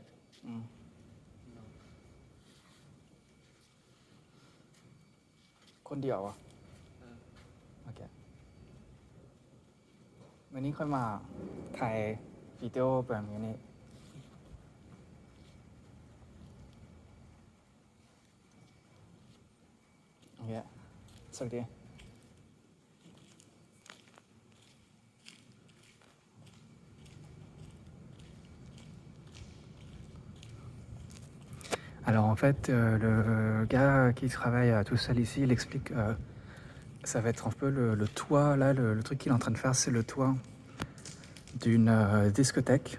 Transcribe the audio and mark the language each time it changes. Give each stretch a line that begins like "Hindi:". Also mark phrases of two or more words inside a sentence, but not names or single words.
Thai: อืมคนเดียวอ่ะโอเควันนี้ค่อยมาถ่ายวิดีโอแบบนี้
English: Yeah, it's okay.
French: Alors en fait, le gars qui travaille tout seul ici, il explique ça va être un peu le toit, là, le truc qu'il est en train de faire, c'est le toit d'une discothèque.